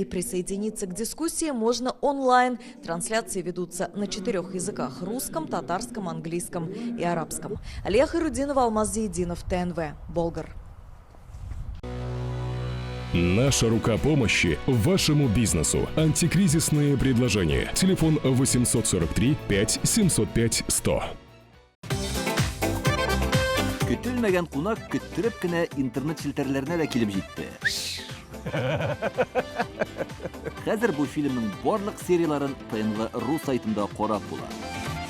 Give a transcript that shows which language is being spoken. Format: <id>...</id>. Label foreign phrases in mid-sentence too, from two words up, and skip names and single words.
<ru>Присоединиться к дискуссии можно онлайн. Трансляции ведутся на 4 языках – русском, татарском, английском и арабском. Алия Хайрудинова, Алмаз Зейдинов, ТНВ, Болгар. Наша рука помощи вашему бизнесу. Антикризисные предложения. Телефон 843 5 705 100.</ru> <tt>Көтелмәгән кунак көттүреп кенә интернет челтәрләренә дә килеп җитте. Хәзер бу фильмның барлык серияларын ТНВ.ру сайтында карап була.</tt>